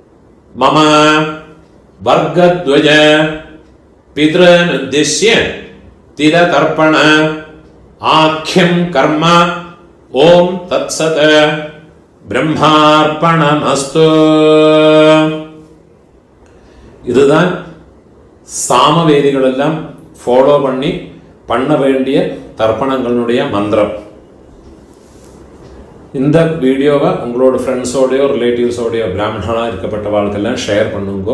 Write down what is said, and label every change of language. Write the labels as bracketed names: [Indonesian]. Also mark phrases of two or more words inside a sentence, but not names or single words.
[Sanskrit] മമ വർഗദ്വയ പിതൃനുദ്ദിശ്യ तिरतर्पण आख्यं कर्म ओम तत्सत ब्रह्मार्पणमस्तु. [Tamil] இதுதான் சாமவேதிகள் எல்லாம் ஃபாலோ பண்ண வேண்டிய தர்ப்பணங்களுடைய மந்திரம். இந்த வீடியோவை உங்களோட ஃப்ரெண்ட்ஸோடையோ ரிலேட்டிவ்ஸோடையோ பிராமணனாக இருக்கப்பட்ட வாழ்க்கெல்லாம் ஷேர் பண்ணுங்கோ.